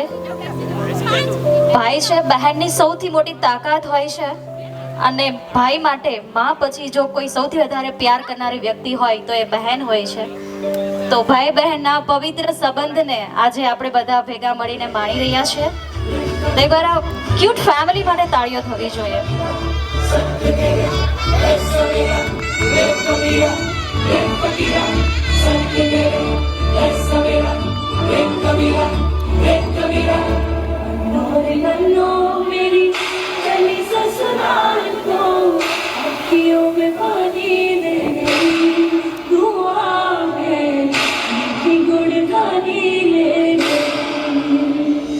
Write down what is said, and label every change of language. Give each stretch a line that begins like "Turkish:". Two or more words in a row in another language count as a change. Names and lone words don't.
Gujarati: ભાઈ છે બહેનની સૌથી મોટી તાકાત હોય છે, અને ભાઈ માટે માં પછી જો કોઈ સૌથી વધારે પ્યાર કરનારી વ્યક્તિ હોય તો એ બહેન હોય છે. તો ભાઈ બહેનના પવિત્ર સંબંધને આજે આપણે બધા ભેગા મળીને માણી રહ્યા છીએ. તો એકવાર આ ક્યુટ ફેમિલી માટે તાળીઓ થવી જોઈએ.
Hindi: मेरी गली ससुराल को अखियों में पानी दे गई, दुआ में मीठी गुड़गानी ले गई.